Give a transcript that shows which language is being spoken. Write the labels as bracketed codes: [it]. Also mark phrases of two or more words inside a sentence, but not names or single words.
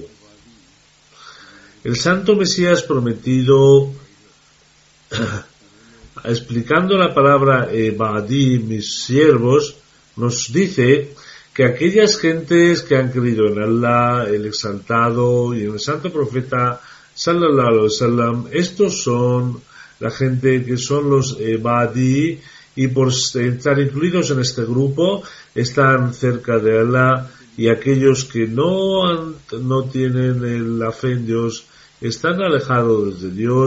[es] El santo Mesías prometido, explicando la palabra Ebadi, mis siervos, nos dice que aquellas gentes que han creído en Allah, el exaltado, y en el santo profeta [ar] صلى الله عليه وسلم, [es] estos son la gente que son los Ebadi, y por estar incluidos en este grupo están cerca de Allah, y aquellos que no tienen la fe en Dios están alejados de Dios.